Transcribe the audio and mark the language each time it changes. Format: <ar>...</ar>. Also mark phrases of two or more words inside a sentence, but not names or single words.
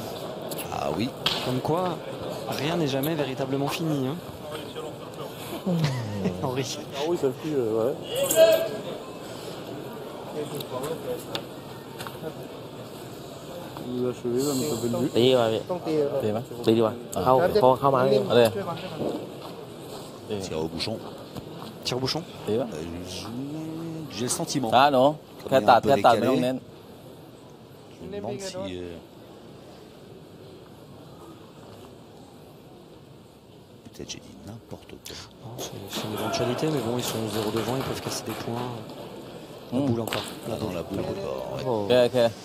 <fr>Ah oui. Comme quoi, rien n'est jamais véritablement fini. Hein. Henri. Ah oui, ça fait, ouais. Vous achevez, là, mais ça fait le but.</fr> <th>ตีดีกว่าพี่ตีไหมตีดีกว่าเข้ามาเลย</th> <fr>Tire au bouchon. Tire au bouchon. J'ai le sentiment. Ah non,</fr> <th>แค่ตัดไม่ต้องเน้น</th> <fr>Je me demande si... Peut-être j'ai dit n'importe quoi. C'est une éventualité, mais bon, ils sont 0 devant, ils peuvent casser des points. La boule encore. Dans la boule encore. Ouais. Ok.</fr>